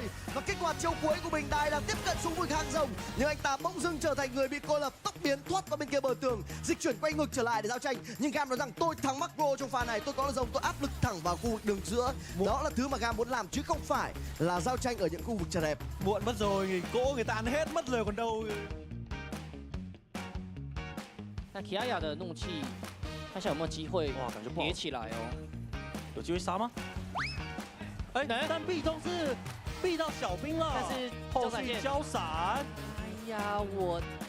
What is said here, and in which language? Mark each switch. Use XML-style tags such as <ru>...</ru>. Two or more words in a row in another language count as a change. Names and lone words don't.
<vi>Và kích hoạt chiêu cuối của mình, Đai đang tiếp cận xuống vực hang rồng nhưng anh ta bỗng dưng trở thành người bị cô lập, tốc biến thoát qua bên kia bờ tường, dịch chuyển quay ngược trở lại để giao tranh. Nhưng GAM nói rằng tôi thắng macro trong pha này, tôi có là rồng, tôi áp lực thẳng vào khu vực đường giữa. Đó là thứ mà GAM muốn làm chứ không phải là giao tranh ở những khu vực chật hẹp. Muộn mất rồi, cỗ người ta ăn hết mất rồi còn đâu.</vi> <zh>那 Kiaya 的怒气，看一下有没有机会哇，感觉不好叠起来哦。有机会杀吗？哎，但壁中是壁到小兵了，但是后续交闪。哎呀，我</zh>